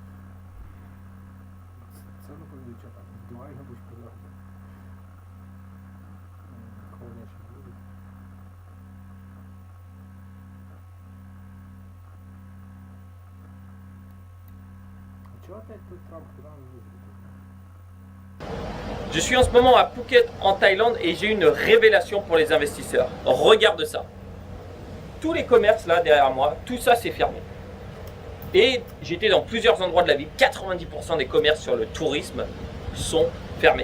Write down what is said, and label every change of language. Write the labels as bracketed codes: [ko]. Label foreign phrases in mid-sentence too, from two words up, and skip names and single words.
[ru] Цену подают, что там? Индивидуально будешь продавать? Холоднящий будет. А что опять тут Трамп? Куда он вызвал? [fr] Je suis en ce moment à Phuket, en Thaïlande, et j'ai une révélation pour les investisseurs. Regarde ça. Tous les commerces là derrière moi, tout ça c'est fermé. Et j'étais dans plusieurs endroits de la ville, 90% des commerces sur le tourisme sont fermés.